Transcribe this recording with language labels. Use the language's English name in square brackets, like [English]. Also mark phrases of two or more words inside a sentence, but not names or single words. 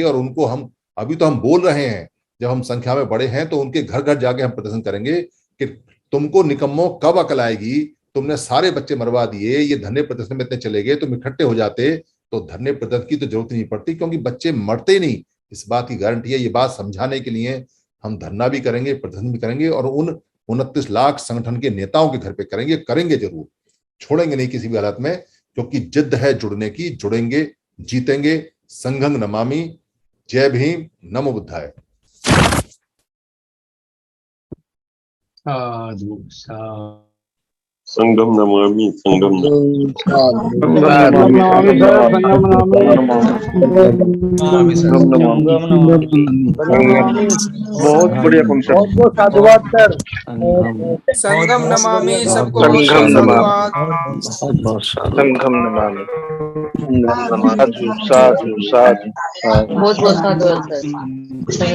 [Hindi] और उनको हम अभी तो हम बोल रहे हैं, जब हम संख्या में बड़े हैं तो उनके घर घर जाके हम प्रदर्शन करेंगे कि तुमको निकम्मों कब अकल आएगी, तुमने सारे बच्चे मरवा दिए, ये धरने प्रदर्शन में इतने चले गए, तुम इकट्ठे हो जाते तो धरने प्रदर्शन की तो जरूरत नहीं पड़ती, क्योंकि बच्चे मरते ही नहीं। इस बात की गारंटी है। ये बात समझाने के लिए हम धरना भी करेंगे, प्रदर्शन भी करेंगे, और उन 29 लाख संगठन के नेताओं के घर पे करेंगे जरूर, छोड़ेंगे नहीं किसी भी हालत में, क्योंकि जिद है जुड़ने की, जुड़ेंगे, जीतेंगे। [Pali] संघं नमामि। [Hindi] जय भीम, [Pali] नमो बुद्धाय। साधु साधु। संगम नमामि संगम [Hindi] बहुत बढ़िया कॉन्सेप्ट। बहुत साधुवाद सर। [Pali] संगम नमामि सबको संगम [Hindi] साधुवाद। [Pali] संगम नमामि साधु साधु साधु साधु। [Hindi] बहुत बहुत साधुवाद सर।